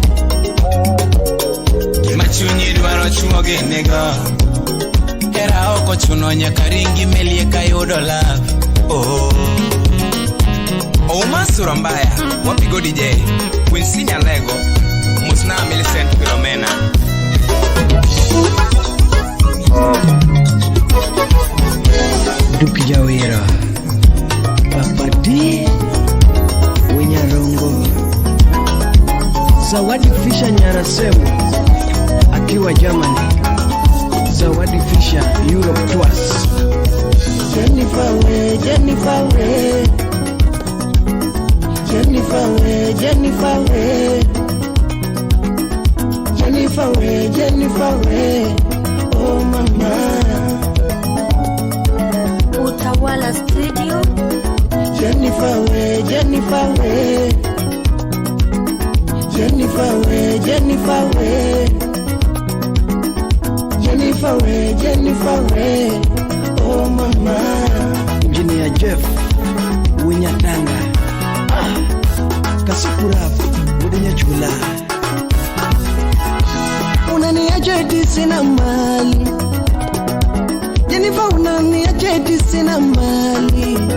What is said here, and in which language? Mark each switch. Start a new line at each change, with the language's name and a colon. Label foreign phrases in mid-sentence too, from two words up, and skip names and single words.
Luo (Kenya and Tanzania): Machunyi dwaro chuo genego Era oko chuno nyaka ringi meli eka yudo love Oh Masura mbaya Wapigo DJ Quincy Lego Musna Millicent Philomena Duki Jawira Papa D Winyarongo Zawadi Fisha Nyarasemu akiwa Germany Zawadi Fisha Europe twice Jennifer we Jennifer we Jennifer we Jennifer we Jennifer we Jennifer we Oh mama Utawala Studio Jennifer we Jennifer we Jennifer we Jennifer we Jennifer we Jennifer we Oh mama Engineer Jeff Winyatanga
Swahili: Kasipurafu Udenya chula Unaniacha eti sina mali Jennifer unaniacha eti sina mali